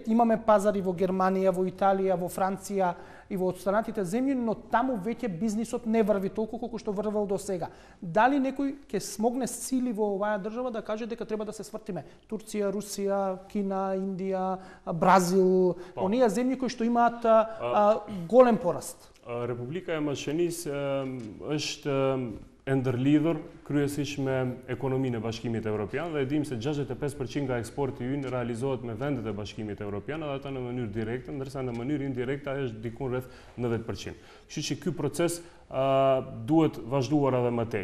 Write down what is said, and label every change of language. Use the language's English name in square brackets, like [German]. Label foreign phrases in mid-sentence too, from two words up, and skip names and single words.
[Macedonian] Имаме пазари во Германија, во Италија, во Франција и во останатите земји, но таму веќе бизнисот не врви толку колку што врвел до сега. Дали некој ќе смогне сили во оваа држава да каже дека треба да се свртиме? Турција, Русија, Кина, Индија, Бразил, оние земји кои што имаат голем пораст. [Albanian] Република е Машенис është ndërlidhur kryesisht me ekonominë e Bashkimit Evropian dhe dim se 65% nga eksporti ynë realizohet me vendet e Bashkimit Evropian dhe ata në mënyrë direkte, ndërsa në mënyrë indirekte ajo është diku rreth 90%. Kështu që ky proces duhet vazhduar edhe më tej.